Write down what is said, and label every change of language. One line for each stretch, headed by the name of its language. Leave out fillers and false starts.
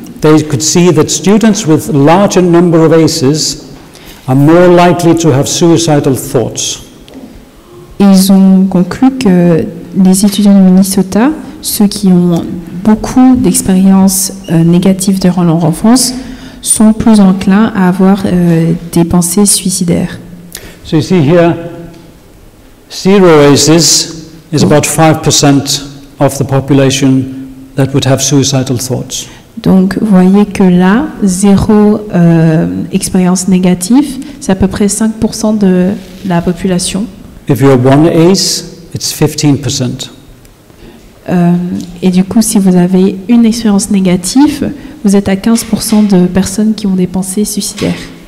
English: they could see that students with larger number of ACEs are more likely to have suicidal thoughts.
French: ils ont conclu que les étudiants du Minnesota, ceux qui ont beaucoup d'expériences négatives durant leur enfance, sont plus enclins à avoir des pensées suicidaires.
English: So you see here, 0 ACEs is about 5% of the population that would have suicidal thoughts.
French: Donc, vous voyez que là, 0 expérience négative, c'est à peu près 5% de la population.
English: If you're 1 ACE, it's 15%.
French: Et du coup, si vous avez une expérience négative, vous êtes à 15% de personnes qui ont des pensées suicidaires.